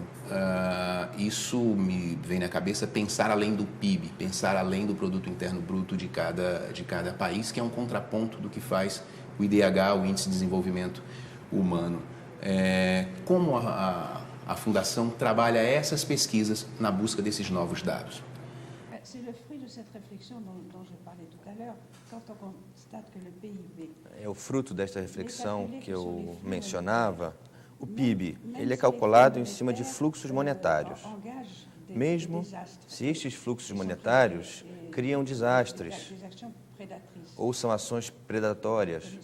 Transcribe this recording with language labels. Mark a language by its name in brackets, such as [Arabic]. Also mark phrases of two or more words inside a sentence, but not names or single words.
[Portuguese] Isso me vem na cabeça pensar além do PIB, pensar além do Produto Interno Bruto de cada país, que é um contraponto do que faz o IDH, o Índice de Desenvolvimento Humano. Como a Fundação trabalha essas pesquisas na busca desses novos dados? [French] C'est le fruit de cette réflexion dont je parlais tout à l'heure. Quand on constate que le PIB... [Portuguese] É o fruto desta reflexão que eu mencionava. O PIB, ele é calculado em cima de fluxos monetários. Mesmo se estes fluxos monetários criam desastres ou são ações predatórias.